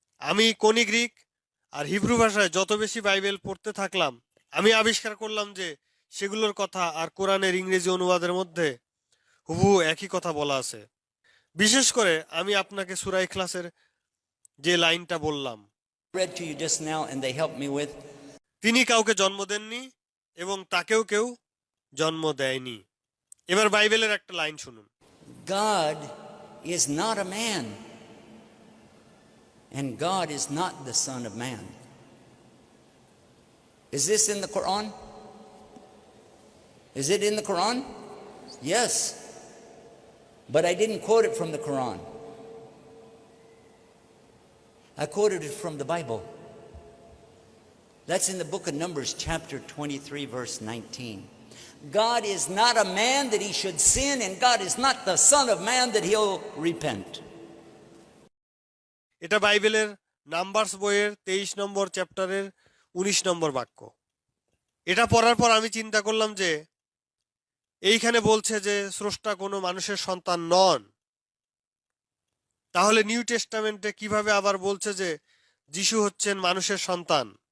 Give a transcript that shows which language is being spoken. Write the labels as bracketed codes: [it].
[bn] আমি কোনি গ্রিক আর হিব্রু ভাষায় যত বেশি বাইবেল পড়তে থাকলাম, আমি আবিষ্কার করলাম যে সেগুলোর কথা আর কোরআনের ইংরেজি অনুবাদের মধ্যে হুবহু একই কথা বলা আছে। বিশেষ করে আমি আপনাকে সূরা ইখলাসের যে লাইনটা বললাম, [en] Read to you just now, and they helped me with. [bn] তিনি কাউকে জন্ম দেননি এবং তাকেও কেউ জন্ম দেয়নি। এবার বাইবেলের একটা লাইন শুনুন। [en] God is not a man, and God is not the Son of Man. Is this in the Quran? Is it in the Quran? Yes. But I didn't quote it from the Quran. I quoted it from the Bible. That's in the book of Numbers, chapter 23, verse 19. God is not a man that he should sin, and God is not the Son of Man that he'll repent. [bn] এটা বাইবেলের numbers বইয়ের 23 নম্বর চ্যাপ্টারের 19 নম্বর বাক্য। এটা পড়ার পর আমি চিন্তা করলাম যে এইখানে বলছে যে স্রষ্টা কোনো মানুষের সন্তান নন। তাহলে নিউ টেস্টামেন্টে কিভাবে আবার বলছে যে যিশু হচ্ছেন মানুষের সন্তান?